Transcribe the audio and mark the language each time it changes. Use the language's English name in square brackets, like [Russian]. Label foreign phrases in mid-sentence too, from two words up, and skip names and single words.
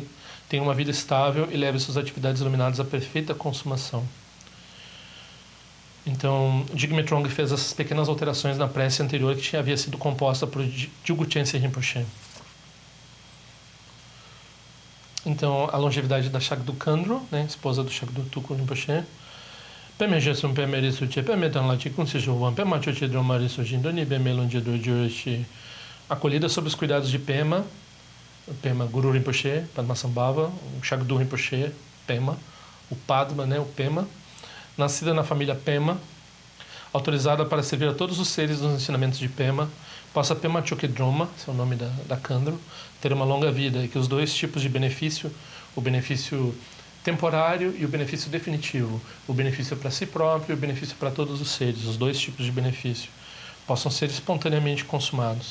[Portuguese] Tem uma vida estável e leva suas atividades iluminadas à perfeita consumação. Então, Jigme Trongye fez essas pequenas alterações na prece anterior que havia sido composta por Dilgo Khyentse Rinpoche. Então, a longevidade da Shagdu Khandro, né, esposa do Shagdu Tulku Rinpoche. Peme Jesum Peme Risuche, Peme Tanlachi Kunsijuvan, Pema Choche Dromari Sujindoni, Peme Longedo Joshi. Acolhida sob os cuidados de Pema Guru Rinpoche, Padmasambhava, o Shagdu Rinpoche, Pema, o Padma, né, o Pema. Nascida na família Pema, autorizada para servir a todos os seres dos ensinamentos de Pema, possa Pema Chokedroma, esse é o nome da Khandro, ter uma longa vida e que os 2 tipos de benefício, o benefício temporário e o benefício definitivo, o benefício para si próprio e o benefício para todos os seres, os 2 tipos de benefício, possam ser espontaneamente consumados.